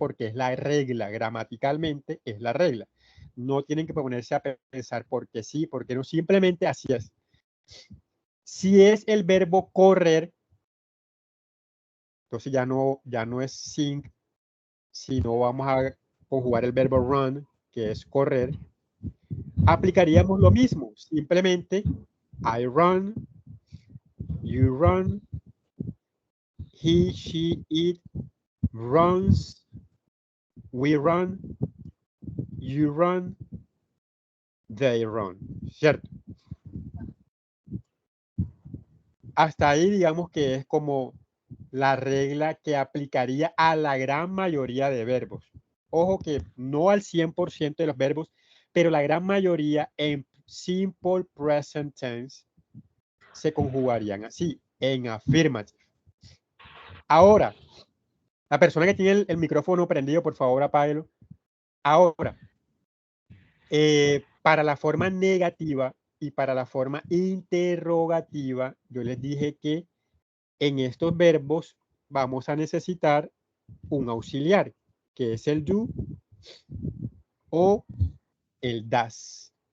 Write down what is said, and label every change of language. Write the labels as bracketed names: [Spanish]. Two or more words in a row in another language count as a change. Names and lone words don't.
[Spanish] Porque es la regla, gramaticalmente es la regla. No tienen que ponerse a pensar porque sí, porque no, simplemente así es. Si es el verbo correr, entonces ya no es sing, sino vamos a conjugar el verbo run, que es correr. Aplicaríamos lo mismo, simplemente [English] I run, you run, he, she, it runs, we run, you run, they run, [Spanish] ¿cierto? Hasta ahí digamos que es como la regla que aplicaría a la gran mayoría de verbos. Ojo que no al 100% de los verbos, pero la gran mayoría en [English] simple present tense [Spanish] se conjugarían así, en affirmative. Ahora, la persona que tiene el micrófono prendido, por favor, apáguelo. Ahora, para la forma negativa y para la forma interrogativa, yo les dije que en estos verbos vamos a necesitar un auxiliar, que es el do o el das.